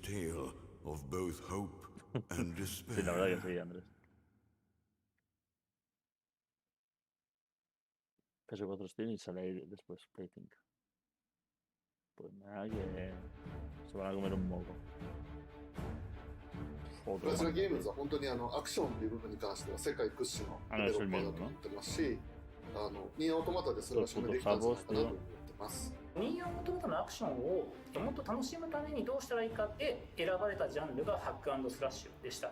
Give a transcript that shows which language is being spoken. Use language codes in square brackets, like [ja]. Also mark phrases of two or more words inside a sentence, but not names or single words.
[es] Sí, la verdad que sí, Andrés. PS4 Steam y sale después Playthink. Pues nada, que se van a comer un moco. [ja] 私のゲームズは本当にアクションという部分に関しては世界屈指のデベロッパーだと思ってますし、ニーアオートマタでそれが証明できたんじゃないかなと思ってます。ニーアオートマタのアクションをもっと楽しむためにどうしたらいいかで選ばれたジャンルがハック&スラッシュでした。